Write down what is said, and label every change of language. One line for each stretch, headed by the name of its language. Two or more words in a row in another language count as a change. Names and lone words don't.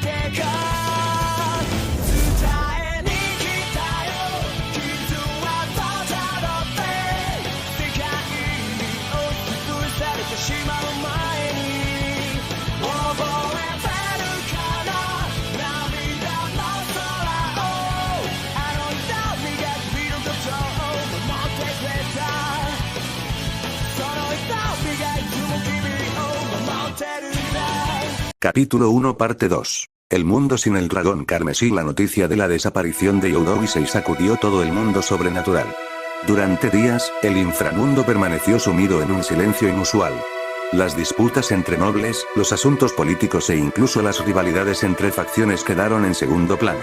Japanese: けが伝えに来たよ、傷はただって世界に押しつぶされてしまう前に覚えてるかな、涙の空をあの痛みが君のことを守ってくれた、その痛みがいつも君を守ってるんだ。
Spanish: Capítulo 1 Parte 2. El mundo sin el dragón carmesí. La noticia de la desaparición de Youdousei sacudió todo el mundo sobrenatural. Durante días, el inframundo permaneció sumido en un silencio inusual. Las disputas entre nobles, los asuntos políticos e incluso las rivalidades entre facciones quedaron en segundo plano.